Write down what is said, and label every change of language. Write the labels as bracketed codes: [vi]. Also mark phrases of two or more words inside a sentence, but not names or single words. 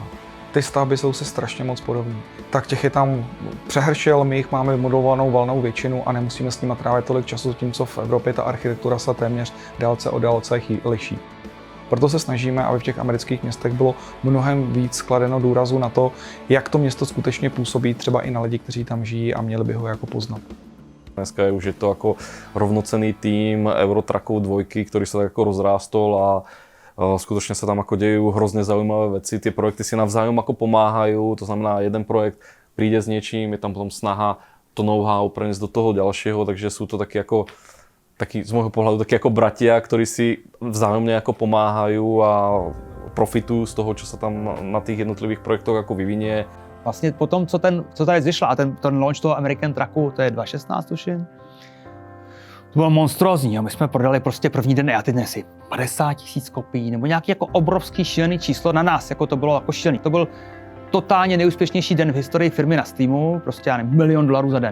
[cs] Ty stavby jsou se strašně moc podobné. Tak těch je tam přehršel, my jich máme modelovanou valnou většinu a nemusíme s nimi trávit tolik času, zatímco v Evropě ta architektura se téměř dálce od dálce liší. Proto se snažíme, aby v těch amerických městech bylo mnohem víc kladeno důrazu na to, jak to město skutečně působí třeba i na lidi, kteří tam žijí a měli by ho jako poznat. [sk] Dneska je už je to jako rovnocenný tým Eurotrackov 2, ktorý sa tak ako rozrástol a skutočne sa tam ako dejú hrozne zaujímavé veci. Tie projekty si navzájom ako pomáhajú, to znamená, jeden projekt príde s niečím, je tam potom snaha to know-how preniesť do toho ďalšieho, takže sú to taký z môjho pohľadu takí ako bratia, ktorí si vzájomne ako pomáhajú a profitujú z toho, čo sa tam na tých jednotlivých projektoch ako vyvinie. [cs] Vlastně po tom, co tady vyšla a ten launch toho American Trucku, to je 2016 tuším, to bylo monstrózní. My jsme prodali prostě první den, já teď nesi 50 000 kopií, nebo nějaký jako obrovský šílený číslo na nás, jako to bylo jako šílený. To byl totálně nejúspěšnější den v historii firmy na Steamu, prostě já nevím, $1 milion za den.